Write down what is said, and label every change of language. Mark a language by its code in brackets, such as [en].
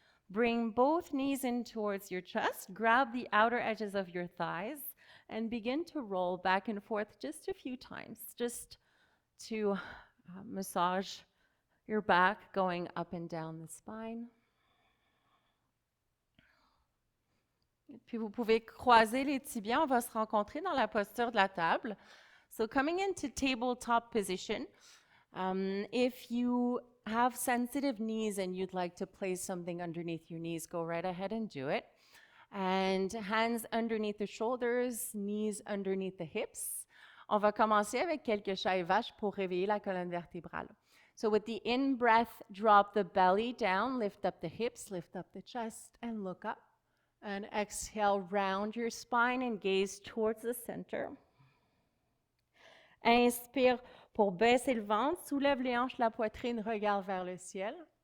[en] Bring both knees in towards your chest, grab the outer edges of your thighs, and begin to roll back and forth just a few times, just to massage your back going up and down the spine. [fr] Puis vous pouvez croiser les tibias. On va se rencontrer dans la posture de la table. [en] So coming into tabletop position, if you have sensitive knees and you'd like to place something underneath your knees, go right ahead and do it. And hands underneath the shoulders, knees underneath the hips. [fr] On va commencer avec quelques chats et vaches pour réveiller la colonne vertébrale. [en] So with the in-breath, drop the belly down, lift up the hips, lift up the chest, and look up. And exhale, round your spine and gaze towards the center. [fr] Inspire pour baisser le ventre, soulève les hanches, la poitrine, regarde vers le ciel.